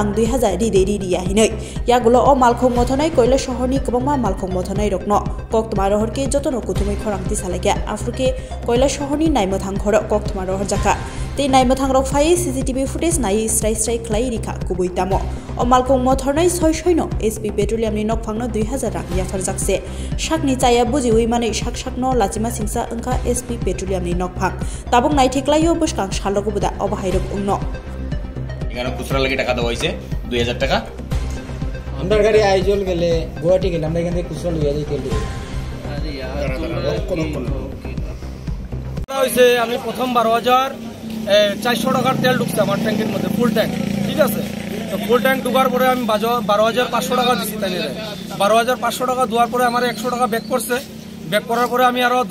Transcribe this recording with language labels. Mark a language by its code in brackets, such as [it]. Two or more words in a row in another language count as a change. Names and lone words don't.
[trp] 2000 रिदै रिया हिनै यागुलो ओ मालखुं मथनाय कयला शहरनि गोबांमा मालखुं मथनाय रकनो कक्तमा रहरके जतनो कुथुमै खरांथि सालायके आफ्रुके कयला शहरनि नायमथां खर कक्तमा रहर जाका ते नायमथां रक फाय [en] CCTV footage [trp] नाय स्राय स्राय खलाय रिखा कुबैतामो ओ मालखुं मथनाय सयनो एचपि पेट्रोलियामनि नकफांनो 2000 रां याफार जाकसे साकनि चाया बुजिवै माने साकनो लाचिमा सिंसा अंका एचपि पेट्रोलियामनि नकफां ताबुक नायथिक्लायो बसकां सालगुबुदा अबाहायरक उंनो [bn] এখানে খুচরা লাগি টাকা দেওয়া হয়েছে 2000 টাকা আমরা গাড়ি আইজল গেলে গুয়াহাটি গেলে আমরা এখান থেকে খুচরা লইয়া যাই তেল হইছে আমি প্রথম 12,400 টাকার তেল ঢুকছে আমার ট্যাঙ্কের মধ্যে [en] full tank [bn] ঠিক আছে তো [en] full tank [bn] ঢুকার পরে আমি 12,500 টাকা দিছি তাই 12,500 টাকা দেওয়ার পরে আমার 100 টাকা ব্যাক করছে ব্যাক করার পরে আমি আরো